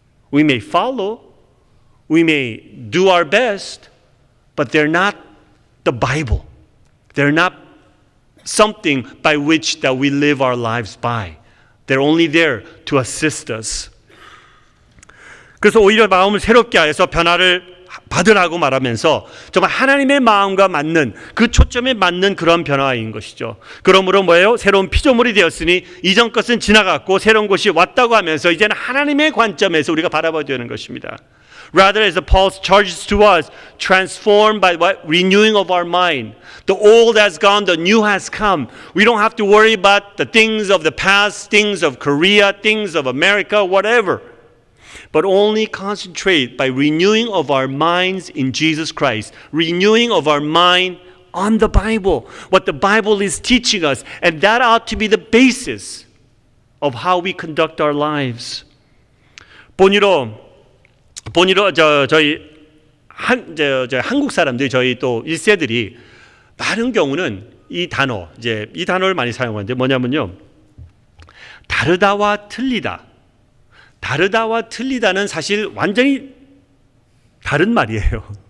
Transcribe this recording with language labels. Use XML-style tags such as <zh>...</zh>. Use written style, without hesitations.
<en>We may follow, we may do our best, but they're not the Bible. They're not something by which that we live our lives by. They're only there to assist us.</en> <ko>그래서 오히려 마음을 새롭게 하여서 변화를 받으라고 말하면서 정말 하나님의 마음과 맞는 그 초점에 맞는 그런 변화인 것이죠. 그러므로 뭐예요? 새로운 피조물이 되었으니 이전 것은 지나갔고 새로운 것이 왔다고 하면서 이제는 하나님의 관점에서 우리가 바라봐야 되는 것입니다.</ko> <en>Rather, as Paul charges to us, transformed by what? Renewing of our mind. The old has gone, the new has come. We don't have to worry about the things of the past, things of Korea, things of America, whatever. But only concentrate by renewing of our minds in Jesus Christ. Renewing of our mind on the Bible. What the Bible is teaching us. And that ought to be the basis of how we conduct our lives.</en> <ko>본의로 저희 한국 사람들이 저희 또 1세들이 많은 경우는 이 단어를 많이 사용하는데 뭐냐면요. 다르다와 틀리다. 다르다와 틀리다는 사실 완전히 다른 말이에요.</ko>